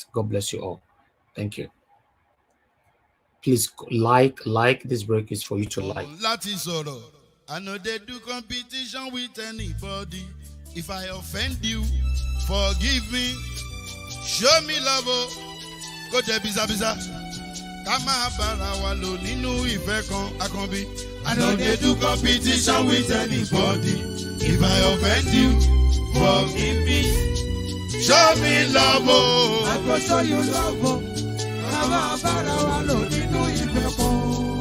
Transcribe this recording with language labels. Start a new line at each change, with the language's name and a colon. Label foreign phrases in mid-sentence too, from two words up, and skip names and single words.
English: God bless you all. Thank you. Please like. This break is for you to like. I know they do competition with anybody. If I offend you, forgive me. Show me love. Go there, biza.
Yoruba: Kama barawa lo ninu ife kan akanbi.
English: I know they do competition with anybody. If I offend you, forgive me. Show me love. I go show you love.
Yoruba: Kama barawa lo ninu ife kan.